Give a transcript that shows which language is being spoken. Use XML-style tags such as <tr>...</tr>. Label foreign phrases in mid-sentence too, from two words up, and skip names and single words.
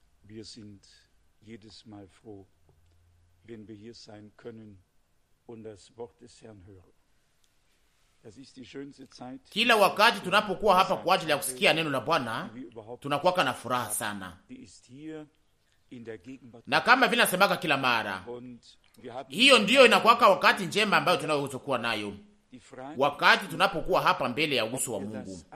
<de>Wir sind jedes Mal froh, wenn wir hier sein können und das Wort des Herrn hören. Das ist die schönste Zeit.</de> <sw>Kila wakati tunapokuwa hapa kwa ajili ya kusikia neno la Bwana, tunakuwa na furaha sana. Na kama vile nasemaka kila mara, hiyo ndiyo inakuwa wakati njema ambayo tunaweza kuwa nayo. Wakati tunapokuwa hapa mbele ya uso wa Mungu.</sw>